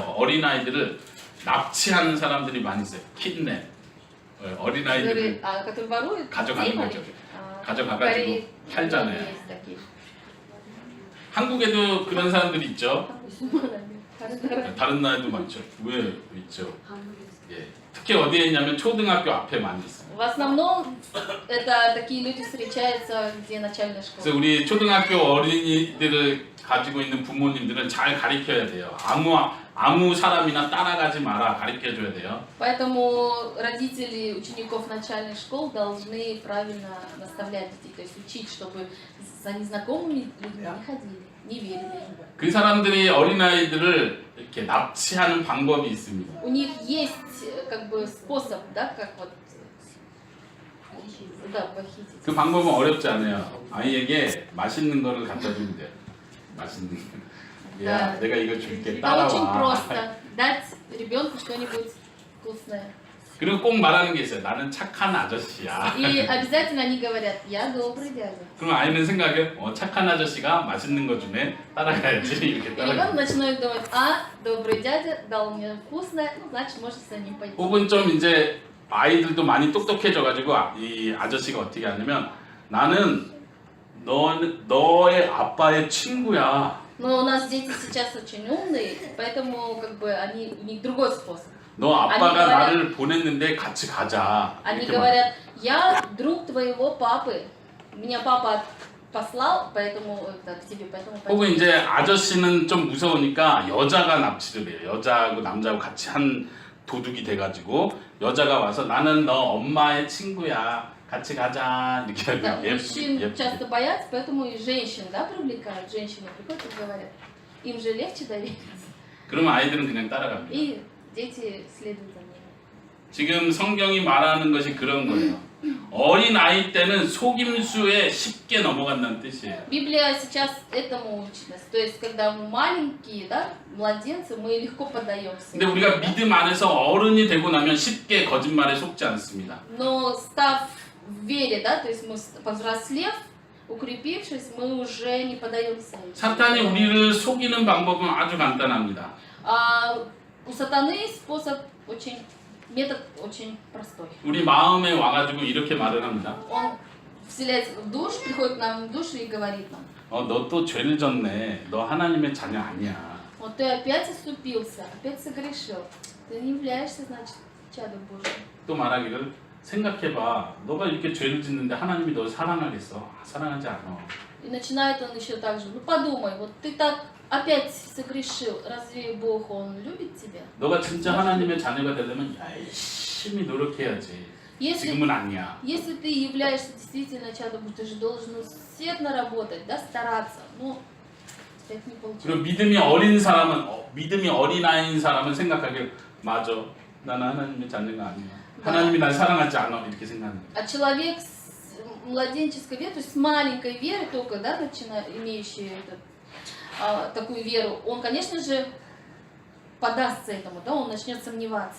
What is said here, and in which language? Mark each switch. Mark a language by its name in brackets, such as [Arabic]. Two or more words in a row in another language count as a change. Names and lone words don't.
[Korean] 어린 아이들을 납치하는 사람들이 많이 있어요. 킷냅. 어린 아이들을 [Russian] Который ворует, [Korean] 가져가는 거죠. 가져가가지고 [Russian] Кореи [Korean] 팔잖아요. [Russian] есть такие. [Korean] 한국에도 그런 사람들이 있죠. Daran 다른 나라에도 많죠. 왜 있죠? 예. 특히 어디에 있냐면 초등학교 앞에 많이 있어요. [Russian] В основном это такие люди встречаются, где начальная [Korean] 그래서 [Russian] школа. [Korean] 우리 초등학교 어린이들을 가지고 있는 부모님들은 잘 가르쳐야 돼요. 아무 사람이나 따라가지 마라 가르쳐줘야 돼요. [Russian] Поэтому родители учеников начальных школ должны правильно наставлять детей, то есть учить, чтобы за незнакомыми людьми не ходили, не верили. [Korean] 그 사람들이 어린아이들을 이렇게 납치하는 방법이 있습니다. [Russian] У них есть как бы способ, да, как вот да, похитить. [Korean] 그 방법은 어렵지 않아요. 아이에게 맛있는 거를 갖다 주면 돼요. 맛있는 거. 야, 내가 이거 줄게 [Russian] Это очень [Korean] 따라와. [Russian] просто дать ребенку что-нибудь вкусное. [Korean] 그리고 꼭 말하는 게 있어요. 나는 착한 아저씨야. [Russian] И обязательно они говорят, я добрый дядя. [Korean] 그럼 아이는 생각해, 착한 아저씨가 맛있는 거 주네, 따라가야지 이렇게 [Russian] И [Korean] 따라가. [Russian] ребенок начинает думать, добрый дядя дал мне вкусное, ну, значит, может с ним пойти. [Korean] 혹은 좀 이제 아이들도 많이 똑똑해져가지고 이 아저씨가 어떻게 하냐면 나는 너의 아빠의 친구야. [Russian] Но у нас дети сейчас очень умные, поэтому как бы у них другой способ. [Korean] 너 아빠가 [Russian] говорят- [Korean] 나를 보냈는데 같이 가자. [Russian] Они [Korean] 이렇게 [Russian] говорят, я друг твоего папы. Меня папа послал, поэтому к тебе, поэтому [Korean] 혹은 [Russian] пойди. [Korean] 이제 아저씨는 좀 무서우니까 여자가 납치를 해요. 여자하고 남자하고 같이 한 도둑이 돼가지고 여자가 와서 나는 너 엄마의 친구야. 같이 가자. 이렇게 [Russian] Да, [Korean] 하고 [Russian] мужчин часто боятся, поэтому и женщин, да, привлекают. Женщины приходят и говорят, им же легче довериться. [Korean] 그러면 아이들은 그냥 따라갑니다. [Russian] И дети следуют за ними. [Korean] 지금 성경이 말하는 것이 그런 거예요. 어린 아이 때는 속임수에 쉽게 넘어간다는 뜻이에요. [Russian] Библия сейчас этому учит нас. То есть, когда мы маленькие, да, младенцы, мы легко поддаемся. [Korean] 근데 우리가 믿음 안에서 어른이 되고 나면 쉽게 거짓말에 속지 않습니다. [Russian] Но став в вере, да, то есть мы повзрослев, укрепившись, мы уже не поддаемся. [Korean] 사탄이 우리를 속이는 방법은 아주 간단합니다. [Russian] У сатаны метод очень простой. [Korean] 우리 마음에 와가지고 이렇게 말을 합니다. [Russian] Он вселяется в душу, приходит к нам в душу и говорит нам, [Korean] 너 또 죄를 졌네. 너 하나님의 자녀 아니야. [Russian] вот ты опять оступился, опять согрешил. Ты не являешься, значит, чадом Божьим. [Korean] 또 말하기를 생각해봐. 너가 이렇게 죄를 짓는데 하나님이 너 사랑하겠어? 사랑하지 않아. [Russian] И начинает он еще так же, ну подумай, вот ты так опять согрешил, разве Бог, Он любит тебя? [Korean] 너가 진짜 하나님의 자녀가 되려면 야이씨 열심히 노력해야지. [Russian] Если, [Korean] 지금은 아니야. [Russian] если ты являешься действительно чадом Божьим, ты же должен усердно работать, да, стараться. Но это не получается. [Korean] 그리고 믿음이 어린 사람은 믿음이 어린아이인 사람은 생각하길 맞아. 나는 하나님의 자녀가 아니야. 하나님이 날 사랑하지 않아 이렇게 생각하는 거야. [Russian] А человек с младенческой верой, то есть с маленькой верой только, да, имеющий такую веру, он, конечно же, подастся этому, да, он начнет сомневаться.